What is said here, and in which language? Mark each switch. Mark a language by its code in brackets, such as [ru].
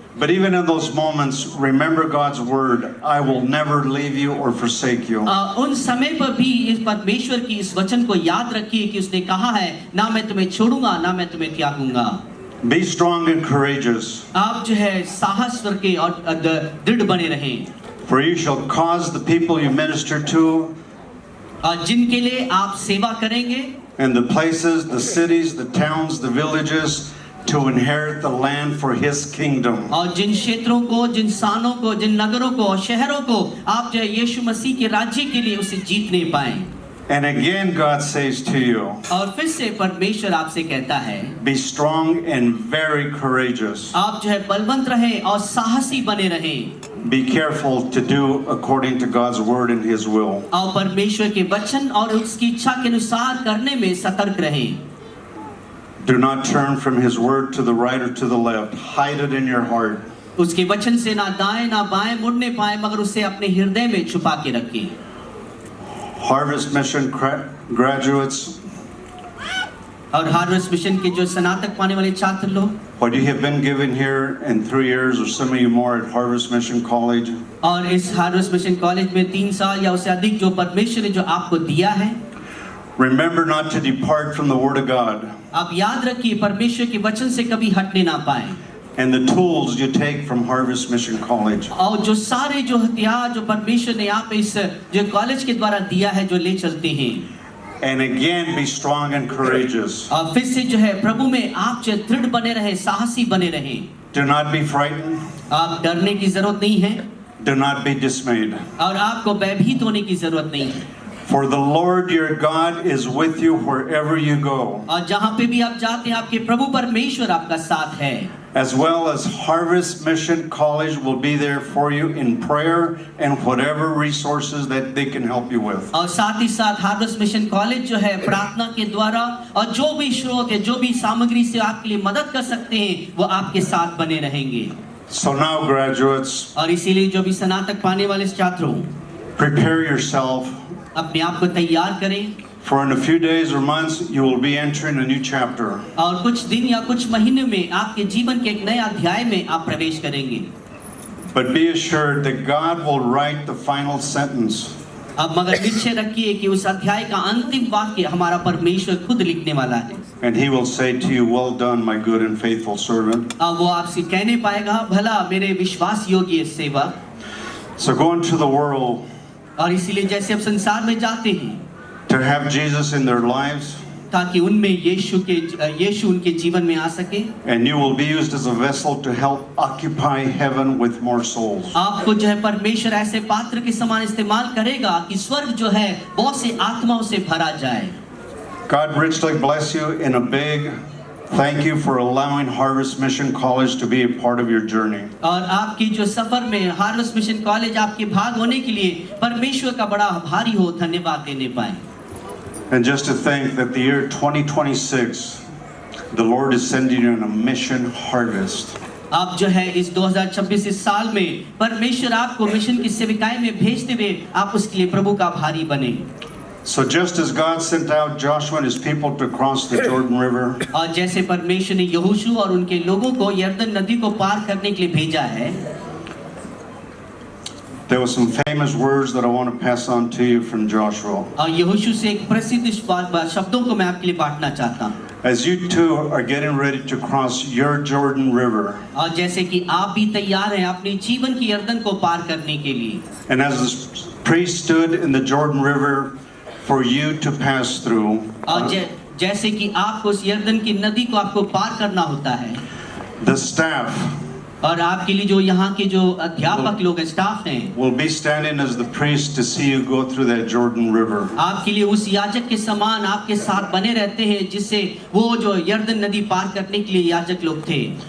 [en] But even in those moments, remember God's word, I will never leave you or forsake you. [hi] उन समय पर भी इस परमेश्वर की इस वचन को याद रखिए कि उसने कहा है ना मैं तुम्हें छोड़ूंगा ना मैं तुम्हें त्यागूंगा। [en] Be strong and courageous. [hi] आप जो है साहस करके और दृढ़ बने रहें। [en] For you shall cause the people you minister to, [hi] जिनके लिए आप सेवा करेंगे, [en] and the places, the cities, the towns, the villages, to inherit the land for His kingdom. [hi] और जिन क्षेत्रों को, जिन स्थानों को, जिन नगरों को और शहरों को आप जो है यीशु मसीह के राज्य के लिए उसे जीतने पाएं। [en] And again, God says to you, [hi] और फिर से परमेश्वर आपसे कहता है, [en] be strong and very courageous. [hi] आप जो है बलवंत रहें और साहसी बने रहें, [en] Be careful to do according to God's word and His will. [hi] और परमेश्वर के वचन और उसकी इच्छा के अनुसार करने में सतर्क रहें। [en] Do not turn from His word to the right or to the left. Hide it in your heart. [hi] उसके वचन से ना दाएं ना बाएं मुड़ने पाए, मगर उसे अपने हृदय में छुपा के रखें। [en] Harvest Mission graduates, [hi] और हार्वेस्ट मिशन के जो स्नातक पाने वाले छात्र लोग, [en] what you have been given here in 3 years, or some of you more at Harvest Mission College, [hi] और इस हार्वेस्ट मिशन कॉलेज में 3 साल या उससे अधिक जो परमेश्वर ने जो आपको दिया है, [en] remember not to depart from the Word of God [hi] आप याद रखिए परमेश्वर के वचन से कभी हटने ना पाए। [en] and the tools you take from Harvest Mission College. [hi] और जो सारे जो हथियार जो परमेश्वर ने आप इस जो कॉलेज के द्वारा दिया है जो ले चलते हैं। [en] And again, be strong and courageous. [hi] और फिर से जो है प्रभु में आप जो दृढ़ बने रहे, साहसी बने रहे। [en] Do not be frightened. [hi] आप डरने की जरूरत नहीं है [en] Do not be dismayed. [hi] और आपको भयभीत होने की जरूरत नहीं है। [en] For the Lord your God is with you wherever you go. [hi] और जहाँ पे भी आप जाते हैं आपके प्रभु परमेश्वर आपका साथ है। [en] As well as Harvest Mission College will be there for you in prayer and whatever resources that they can help you with. [hi] और साथ ही साथ हार्वेस्ट मिशन कॉलेज जो है प्रार्थना के द्वारा और जो भी स्रोत है, जो भी सामग्री से आपके लिए मदद कर सकते हैं, वो आपके साथ बने रहेंगे। [en] So now, graduates, [hi] और इसीलिए जो भी स्नातक पाने वाले छात्रों, [en] prepare yourself. [hi] अपने आप को तैयार करें। [en] For in a few days or months, you will be entering a new chapter. [hi] और कुछ दिन या कुछ महीने में आपके जीवन के एक नए अध्याय में आप प्रवेश करेंगे। [en] But be assured that God will write the final sentence. [hi] अब मगर निश्चय रखिए कि उस अध्याय का अंतिम वाक्य हमारा परमेश्वर खुद लिखने वाला है। [en] And He will say to you, well done, my good and faithful servant. [hi] अब वो आपसे कहने पाएगा, भला मेरे विश्वास योग्य सेवक। [en] So go into the world [hi] और इसीलिए जैसे अब संसार में जाते हैं, [en] to have Jesus in their lives, [hi] ताकि उनमें यीशु उनके जीवन में आ सके। [en] and you will be used as a vessel to help occupy heaven with more souls. [hi] आपको जो है परमेश्वर ऐसे पात्र के समान इस्तेमाल करेगा कि स्वर्ग जो है बहुत से आत्माओं से भरा जाए। [en] God richly bless you in a big thank you for allowing Harvest Mission College to be a part of your journey. [hi] और आपकी जो सफर में हार्वेस्ट मिशन कॉलेज आपके भाग होने के लिए परमेश्वर का बड़ा आभारी हो, धन्यवाद देने पाए। [en] And just to think that the year 2026, the Lord is sending you on a mission harvest. [hi] आप जो है इस 2026 इस साल में परमेश्वर आपको मिशन की सेविकाई में भेजते हुए आप उसके लिए प्रभु का आभारी बने। [en] So just as God sent out Joshua and his people to cross the Jordan River, [hi] और जैसे परमेश्वर ने यहोशू और उनके लोगों को यरदन नदी को पार करने के लिए भेजा है, [en] there were some famous words that I want to pass on to you from Joshua. [hi] और यहोशू से एक प्रसिद्ध शब्दों को मैं आपके लिए बांटना चाहता हूँ। [en] As you two are getting ready to cross your Jordan River, [hi] और जैसे कि आप भी तैयार हैं अपने जीवन की यरदन को पार करने के लिए, [en] and as the priest stood in the Jordan River for you to pass through, [hi] और जैसे कि आपको उस यरदन की नदी को आपको पार करना होता है, [en] the staff [hi] और आपके लिए जो यहाँ के जो अध्यापक लोग हैं, स्टाफ हैं, [en] will be standing as the priest to see you go through that Jordan River. [hi] आपके लिए उस याजक के समान आपके साथ बने रहते हैं, जिससे वो जो यरदन नदी पार करने के लिए याजक लोग थे।